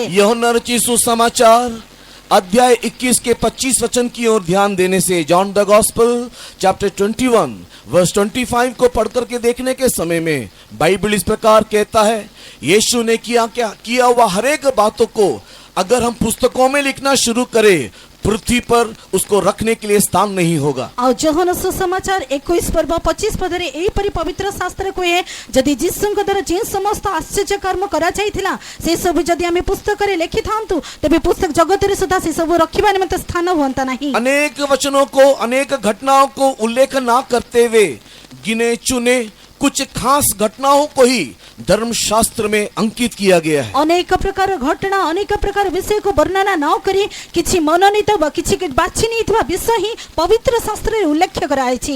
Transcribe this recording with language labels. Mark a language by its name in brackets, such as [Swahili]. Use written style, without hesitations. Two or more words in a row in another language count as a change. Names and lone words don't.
[Hindi] यूहन्ना रचित सुसमाचार अध्याय 21 के 25 वचन की ओर ध्यान देने से [English] John the Gospel chapter 21 verse 25 [Hindi] को पढ़कर के देखने के समय में बाइबल इस प्रकार कहता है, यीशु ने किया हुआ हर एक बातों को अगर हम पुस्तकों में लिखना शुरू करें पृथ्वी पर उसको रखने के लिए स्थान नहीं होगा। [Odia] ଆଉ ଯୋହନ ସୁସମାଚାର 21 ପର୍ବ 25 ପଦରେ ଏହିପରି ପବିତ୍ର ଶାସ୍ତ୍ର କୁହେ, ଯଦି ଯୀଶୁଙ୍କ ଦ୍ୱାରା ଯେଉଁ ସମସ୍ତ ଆଶ୍ଚର୍ଯ୍ୟ କର୍ମ କରାଯାଇଥିଲା ସେ ସବୁ ଯଦି ଆମେ ପୁସ୍ତକରେ ଲେଖିଥାନ୍ତୁ ତେବେ ପୁସ୍ତକ ଜଗତରେ ସୁଦ୍ଧା ସେ ସବୁ ରଖିବା ନିମନ୍ତେ ସ୍ଥାନ ହୁଅନ୍ତା ନାହିଁ। [Hindi] अनेक वचनों को, अनेक घटनाओं को उल्लेख ना करते हुए गिने चुने कुछ खास घटनाओं को ही धर्मशास्त्र में अंकित किया गया है। [Odia] ଅନେକ ପ୍ରକାର ଘଟଣା, ଅନେକ ପ୍ରକାର ବିଷୟକୁ ବର୍ଣ୍ଣନା ନ କରି କିଛି ମନୋନୀତ ବା କିଛି ବାଛି ନେଇଥିବା ବିଷୟ ହିଁ ପବିତ୍ର ଶାସ୍ତ୍ରରେ ଉଲ୍ଲେଖ କରାଯାଇଛି।